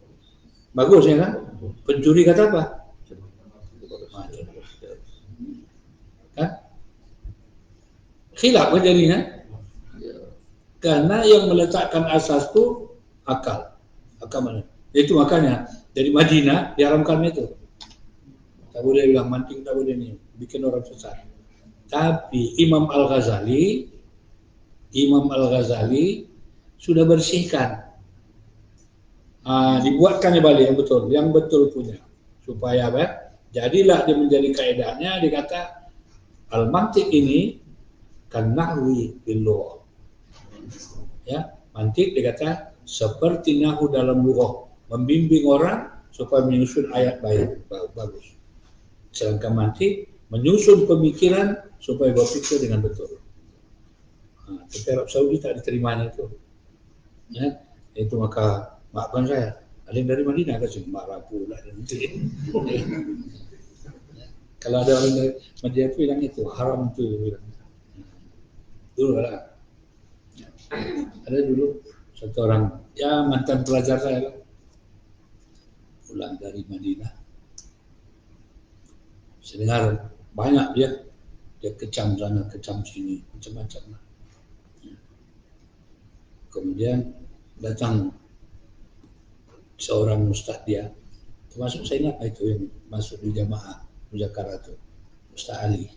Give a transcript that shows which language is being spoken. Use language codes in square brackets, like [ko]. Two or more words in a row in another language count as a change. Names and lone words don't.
[ms] Bagus ya kan? Pencuri kata apa? Khilaf kan jadinya. Karena yang meletakkan asas itu akal. Akal mana? Itu makanya dari Madinah diharamkan itu. Tak boleh bilang manting, tak boleh ni, bikin orang sesat. Tapi Imam Al-Ghazali sudah bersihkan. Dibuatkannya balik yang betul punya. Supaya apa? Jadilah dia menjadi kaedahnya, dia kata al-mantiq ini kan [ar] نحوي باللغة. [ms] Ya, mantik dia kata seperti nahu dalam lughah, membimbing orang supaya menyusun ayat bagus. Sedangkan mantik menyusun pemikiran supaya berpikir dengan betul. Tapi Arab Saudi tak diterimanya itu. Ya, itu maka maafkan saya. Ada yang dari Madinah kan sih, marah pula nanti. Kalau ada orang dari Madinah itu bilang itu haram itu bilang. Dulu lah. Ada dulu satu orang, ya mantan pelajar saya lah, pulang dari Madinah. Saya dengar banyak dia kecam sana, kecam sini, macam-macam lah. Kemudian datang seorang ustaz dia, termasuk saya ingat itu yang masuk di jamaah Muzakarah itu, Ustaz Ali.